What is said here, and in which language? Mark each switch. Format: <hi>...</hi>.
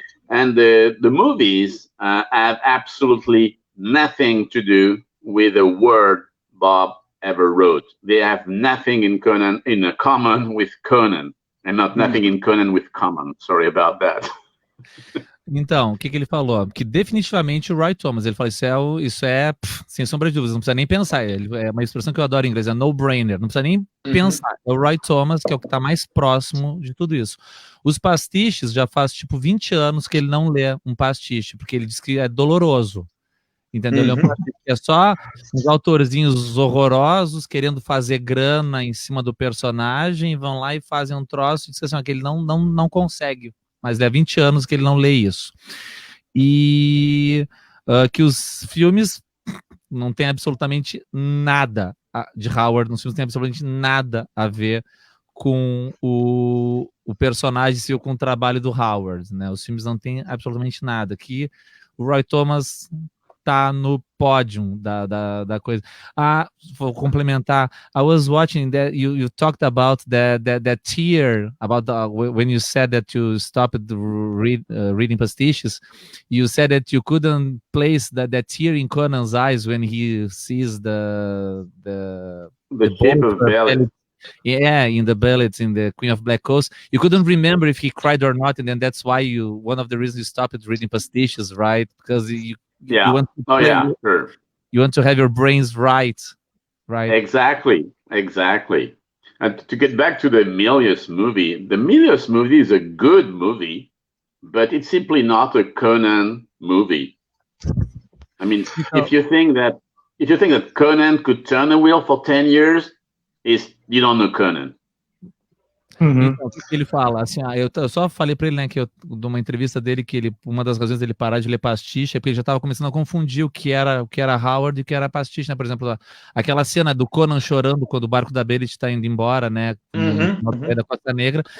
<en>And the movies have absolutely nothing to do with a word Bob ever wrote. They have nothing in common with Conan, and nothing in Conan with common. Sorry about that.</en> <pt>Então, o que ele falou? Que definitivamente o Roy Thomas, ele falou, isso é sem sombra de dúvidas, não precisa nem pensar. É uma expressão que eu adoro em inglês, é no-brainer, não precisa nem pensar. É o Roy Thomas que é o que está mais próximo de tudo isso. Os pastiches, já faz tipo 20 anos que ele não lê um pastiche, porque ele diz que é doloroso. Entendeu? Ele é só uns autorzinhos horrorosos querendo fazer grana em cima do personagem, vão lá e fazem um troço e diz assim, que ele não consegue. Mas há 20 anos que ele não lê isso. E que os filmes não tem absolutamente nada de Howard, nos filmes não tem absolutamente nada a ver com o personagem e com o trabalho do Howard, né? Os filmes não tem absolutamente nada. Que o Roy Thomas tá no pódio da coisa. Vou complementar.</pt> <en>I was watching that you talked about that tier about when you said that you stopped reading pastiches. You said that you couldn't place that tear in Conan's eyes when he sees the shape of belly. Yeah, in the ballets in the Queen of Black Coast, you couldn't remember if he cried or not, and then that's why one of the reasons you stopped reading pastiches, right? Because you want to sure. You want to have your brains right? Exactly. And to get back to the Milius movie is a good movie, but it's simply not a Conan movie. I mean, if you think that Conan could turn a wheel for 10 years, you don't know Conan.</en> <pt>Então, o que ele fala? Assim, eu só falei pra ele, né, de uma entrevista dele, que uma das razões dele parar de ler pastiche é porque ele já estava começando a confundir o que era Howard e o que era pastiche, né? Por exemplo, aquela cena do Conan chorando quando o barco da Belit está indo embora, né? Da Costa Negra.</pt>